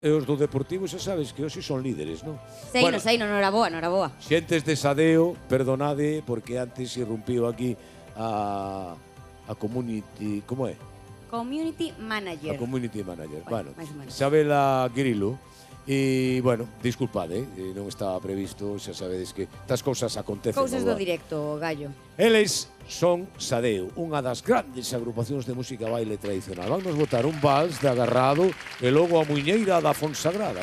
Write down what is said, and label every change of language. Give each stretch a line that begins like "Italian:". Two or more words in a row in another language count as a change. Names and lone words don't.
Galician: E os do Deportivo xa sabes que hoxe son líderes, non? Seino, noraboa, noraboa. Xentes de Sadeo, perdonade, porque antes irrumpiu aquí a community... Como é?
English: Community manager. A community manager.
Galician: Bueno, Bueno, Isabela Grillo. E, bueno, disculpade, non estaba previsto, xa sabedes que estas cousas acontecen. Cousas do directo, gallo. Eles son Sadeo, unha das grandes agrupacións de música baile tradicional. Vamos botar un vals de agarrado e logo a muiñeira da Fonsagrada.